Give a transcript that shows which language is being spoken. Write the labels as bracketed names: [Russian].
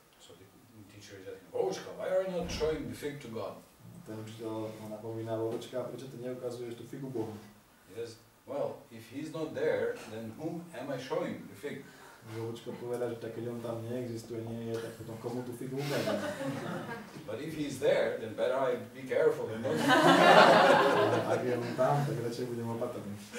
[English] So the teacher is asking, Vovočka, why are you not showing the fig to God? [Slovak] Ten učiteľ ho napomína, Vovočka, prečo ty neukazuješ tú figu Bohu? [English] Yes. Well, if he's not there, then whom am I showing the fig? [Slovak] Vovočka povedal, že tak keď on tam neexistuje, nie je, tak potom komu tú figu ukážem. [English] But if he's there, then better I be careful and not. [Slovak] Ak je on tam, tak radšej budem opatrný.